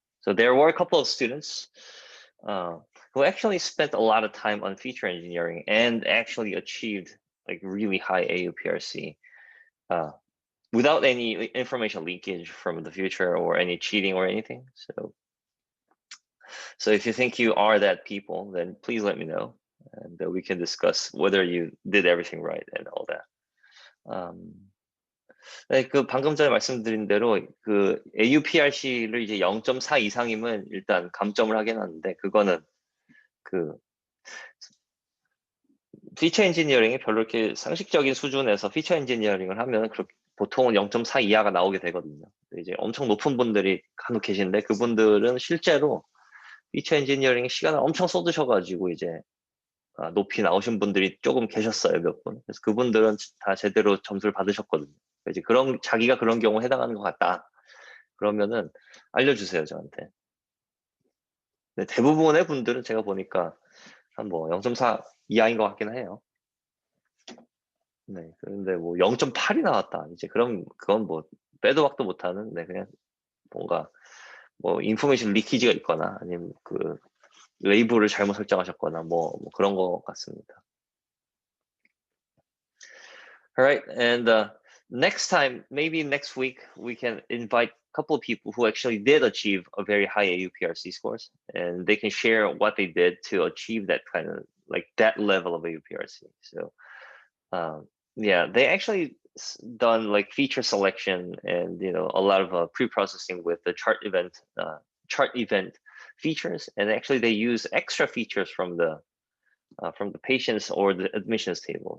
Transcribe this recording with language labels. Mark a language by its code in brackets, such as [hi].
[en] So there were a couple of students uh, who actually spent a lot of time on feature engineering and actually achieved like really high AUPRC uh, without any information leakage from the future or any cheating or anything. So if you think you are that people, then please let me know, and we can discuss whether you did everything right and all that. [ko] 네, 그 방금 전에 말씀드린 대로 그 AUPRC를 이제 0.4 이상이면 일단 감점을 하긴 하는데, 그거는 그 피처 엔지니어링이 별로 이렇게 상식적인 수준에서 피처 엔지니어링을 하면 보통은 0.4 이하가 나오게 되거든요. 이제 엄청 높은 분들이 간혹 계신데 그분들은 실제로 피처 엔지니어링 시간을 엄청 쏟으셔가지고 이제 높이 나오신 분들이 조금 계셨어요, 몇 분. 그래서 그분들은 다 제대로 점수를 받으셨거든요. 이제 자기가 그런 경우에 해당하는 것 같다, 그러면은 알려주세요, 저한테. 근데 대부분의 분들은 제가 보니까 한 뭐 0.4 이하인 것 같긴 해요. 네, 그런데 뭐 0.8이 나왔다, 이제 그건 뭐 빼도 박도 못하는, 네, 그냥 뭔가 뭐 인포메이션 리키지가 있거나 아니면 그 레이블을 잘못 설정하셨거나 뭐 그런 것 같습니다. [en] All right, and next time, maybe next week, we can invite a couple of people who actually did achieve a very high AUPRC scores, and they can share what they did to achieve that kind of like that level of AUPRC. So yeah, they actually done like feature selection and a lot of pre-processing with the chart event features, and actually they use extra features from the patients or the admissions table.